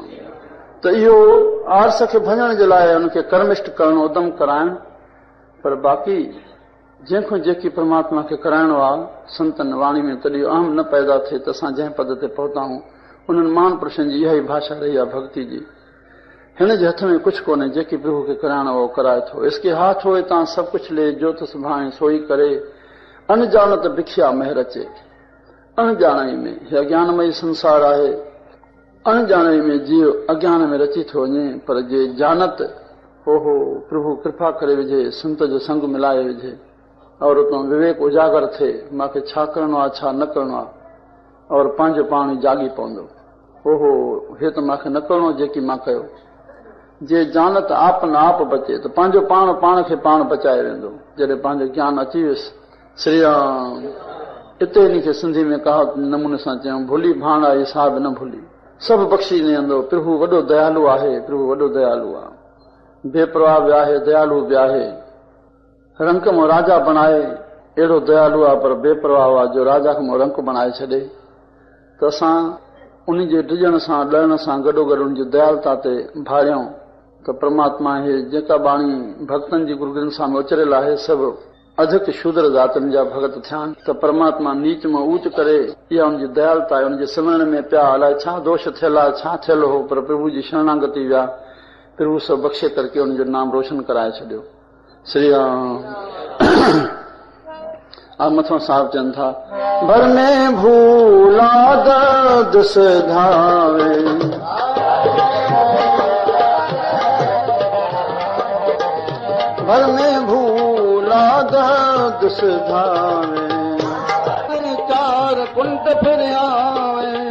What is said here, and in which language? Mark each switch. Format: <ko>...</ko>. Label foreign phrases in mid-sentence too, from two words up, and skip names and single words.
<sd>त इहो आरस खे भञण जे लाइ उनखे कर्मिष्ट करणो, उदम कराइण, पर बाक़ी जंहिंखां जेकी परमात्मा खे कराइणो आहे संतनि वाणी में तॾहिं अहम न पैदा थिए त असां जंहिं पद ते पहुताऊं उन्हनि महान पुरुषनि जी इहा ई भाषा रही आहे भक्ति जी। हिन जे हथ में कुझु कोन्हे, जेकी प्रभु खे कराइणो आहे उहो कराए थो। इसके हाथ होए तां सभु कुझु ले, जोत सुभाणे सोई करे। अनजानत बिखिया महर अचे। अणॼाणाई में हे अज्ञानमय संसार आहे, अणॼाणाई में जीव अज्ञान में रची थो वञे, पर जे जानत ओहो प्रभु कृपा करे विझे, संत जो संग मिलाए विझे और उतो विवेक उजागर थे मांखे छा करणो आहे छा न करणो आहे और पंहिंजो पाण ई जागी पवंदो। ओहो हे त मांखे न करणो जेकी मां कयो। जे जानत आप न आप बचे त पंहिंजो पाण पाण खे पाण बचाए वेंदो। जॾहिं पंहिंजो ज्ञान अची वियुसि, श्री राम हिते इन खे सिंधी में कहावत नमूने सां चयूं, भुली भाणा हिसाब न भुली, सभु बख़्शी ॾींदो। प्रभु वॾो दयालु आहे, प्रभु वॾो दयालु आहे, बेपरवाह बि आहे, दयालु बि आहे। रंक मां राजा बणाए अहिड़ो दयालु आहे पर बेपरवाह आहे जो राजा खे मां रंक बणाए छॾे। त असां उन जे डिॼण सां ॾहण सां गॾोगॾु उन जी दयालुता ते भाड़ियूं त परमात्मा हे जेका बाणी भक्तनि जी गुरू ग्रंथ साहिब में उचरियल आहे सभु अधिक शूद्र जातियुनि जा भगत थियानि त परमात्मा नीच में ऊच करे इहा उनजी दयालुता आहे। उनजे सिमरण में पिया अलाए छा दोष थियल आहे छा थियल हो, पर प्रभु जी शरणागति विया, प्रभु सभु बख़्शे करके उनजो नाम रोशन कराए छॾियो। श्री राम। अब मथों साहब चवनि था, भर में भूला दर्द सधावे, भर में भूला दर्द सधावे, चार कुंट फिर आवे,</sd>